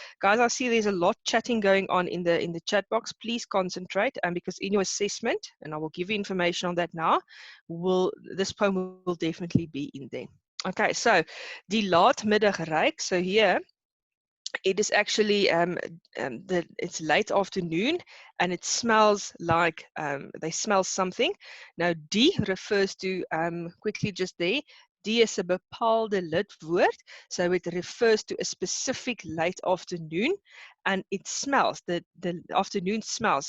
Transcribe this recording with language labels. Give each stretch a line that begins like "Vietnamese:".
English: Guys, I see there's a lot chatting going on in the chat box. Please concentrate, and because in your assessment, and I will give you information on that now, this poem will definitely be in there.
Afrikaans: Okay, so die laatmiddag ruik.
English: So here it is actually it's late afternoon and it smells like they smell something. Now die refers to quickly just there,
Afrikaans: die is 'n bepaalde lidwoord,
English: so it refers to a specific late afternoon and it smells, the afternoon smells.